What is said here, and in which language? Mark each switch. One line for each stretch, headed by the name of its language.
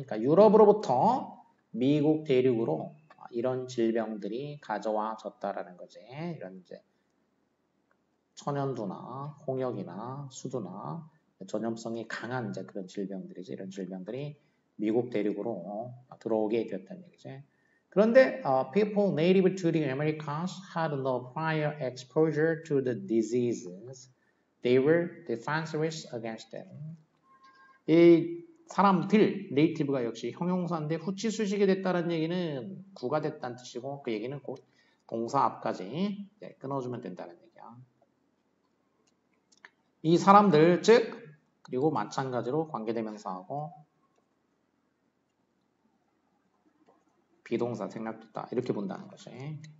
Korean: 그러니까 유럽으로부터 미국 대륙으로 이런 질병들이 가져와졌다라는 거지. 이런 이제 천연두나 홍역이나 수두나 전염성이 강한 이제 그런 질병들이지. 이런 질병들이 미국 대륙으로 들어오게 되었다는 얘기지. 그런데
English: people native to the Americas had no prior exposure to the diseases. They were defenseless against them.
Korean: 이 사람들, 네이티브가 역시 형용사인데 후치수식이 됐다는 얘기는 구가 됐다는 뜻이고 그 얘기는 곧 동사 앞까지 끊어주면 된다는 얘기야. 이 사람들, 즉 그리고 마찬가지로 관계대명사하고 비동사 생략됐다 이렇게 본다는 거지.